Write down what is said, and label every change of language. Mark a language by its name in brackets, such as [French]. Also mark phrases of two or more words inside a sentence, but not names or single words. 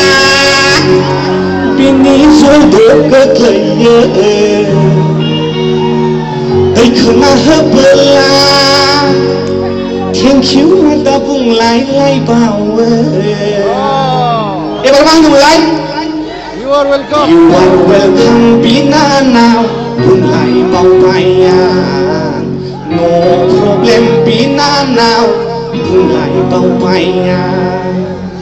[Bodo] बिनि ज'दो गोग्लैयो दैखोना होबोला [English] thank you [Bodo] दा बुंलायलायबावो एबार मा होनोमोनलाय [English] You are welcome [Bodo] बिनानाव बुंलायबावबाय आं [English] No problem [Bodo] बिनानाव बुंलायबावबाय आं